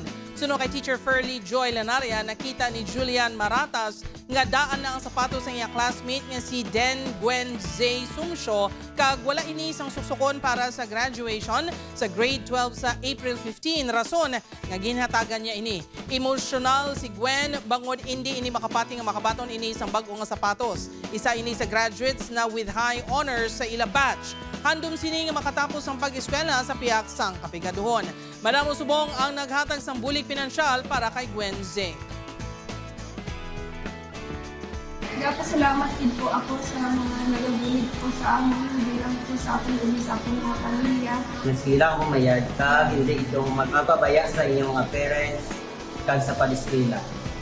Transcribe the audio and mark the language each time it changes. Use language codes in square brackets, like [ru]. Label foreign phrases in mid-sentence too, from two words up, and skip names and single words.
[hil] Suno kay Teacher Ferlie Joy Lanaria, nakita ni Julian Maratas nga daan na ang sapatos ang iya classmate nga si Den Gwen Zay Sumsyo kag wala ini sang suksukon para sa graduation sa grade 12 sa April 15. Rason nga ginhatagan niya ini. Emotional si Gwen bangod hindi ini makapati nga makabaton ini isang bag-o nga sapatos. Isa ini sa graduates na [en] with high honors [hil] sa ila batch. Handom sini nga makatapos ang pag-eskwela sa piyak sang kapigaduhon. Madam Usubong ang naghatag sang bulig pinansyal para kay Gwen Zay. [tl] Nagpasalamat din po ako sa mga nagabulig po sa amin, hindi lang po sa akin, kundi sa aking mga pamilya. Sila kung mayad ka, hindi itong magpapabaya sa inyong mga parents kag sa pag-eskwela.